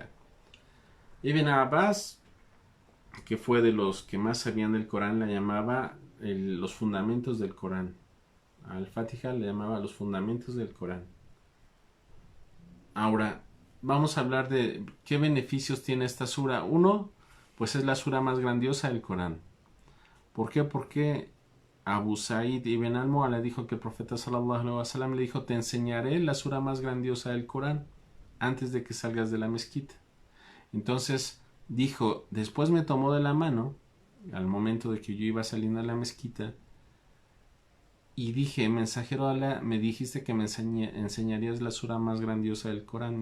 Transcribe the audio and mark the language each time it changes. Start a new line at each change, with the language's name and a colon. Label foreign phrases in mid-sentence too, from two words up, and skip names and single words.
Spanish: Ibn Abbas, que fue de los que más sabían del Corán, la llamaba los fundamentos del Corán. Al Fatiha le llamaba los fundamentos del Corán. Ahora, vamos a hablar de qué beneficios tiene esta sura. Uno, pues es la sura más grandiosa del Corán. ¿Por qué? Porque Abu Sa'id ibn al-Mu'alla dijo que el profeta
Arabic: صلى الله عليه وسلم
Spanish: le dijo: te enseñaré la sura más grandiosa del Corán antes de que salgas de la mezquita. Entonces dijo, después me tomó de la mano al momento de que yo iba saliendo de la mezquita y dije: mensajero de Allah, me dijiste que me enseñarías la sura más grandiosa del Corán.